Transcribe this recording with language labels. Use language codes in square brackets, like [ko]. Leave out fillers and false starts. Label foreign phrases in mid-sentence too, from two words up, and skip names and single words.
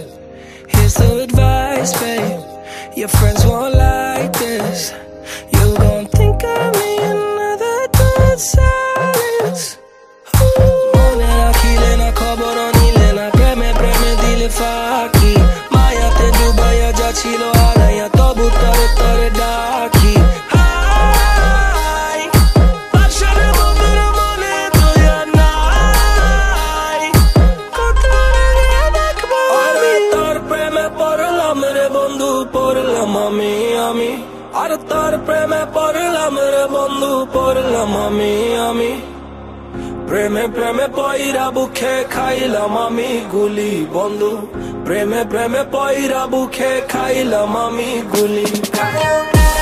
[en] Here's the advice, babe. Your friends won't like this. You gon' think of me another dead silence. [bn] মনে না কিলে না খবর নিলে না প্রেমে প্রেমে দিলে ফাঁকি. মায়া তে ডুবাই যা ছিল হারায়া তবু তোরে তোরে ডাকি. পড়লাম আমি আর তার প্রেমে পড়লাম রে বন্ধু, পড়লাম আমি প্রেমে প্রেমে পয়রা বুকে খাইলাম আমি গুলি বন্ধু, প্রেমে প্রেমে পয়রা বুকে খাইলাম আমি গুলি।